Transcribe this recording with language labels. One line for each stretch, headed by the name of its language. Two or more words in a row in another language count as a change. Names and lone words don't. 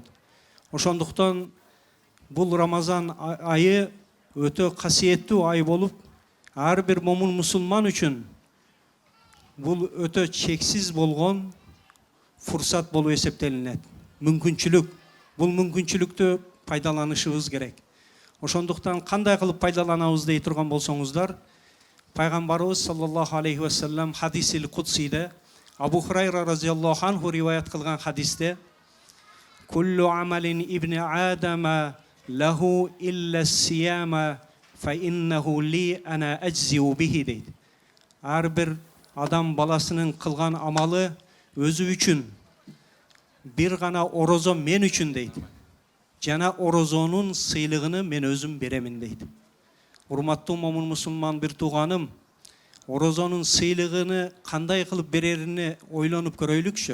Kyrgyz: Ошондуктан бул Рамазан айы өтө касиеттүү ай болуп, ар бир момун мусулман үчүн бул өтө чексиз болгон фурсат болуп эсептелинет. Мүмкүнчүлүк. Бул мүмкүнчүлүктү пайдаланышыбыз керек. Ошондуктан кандай кылып пайдаланабыз дей турган болсоңуздар, пайгамбарыбыз
Arabic: صلى الله عليه وسلم
Kyrgyz: хадисил кудсиде Абу Хурайра
Arabic: رضي الله عنه
Kyrgyz: риваят кылган хадисте
Arabic: كل عمل ابن آدم له إلا الصيام فإنه لي أنا أجزي به
Kyrgyz: дейт. Ар бир адам баласынын кылган амалы өзү үчүн, бир гана орозо мен үчүн дейт. Жана орозонун сыйлыгыны мен өзүм беремин дейт. Урматтуу момун мусулман бир тууганым, орозонун сыйлыгыны кандай кылып берерине ойлонуп көрөйлүкчү.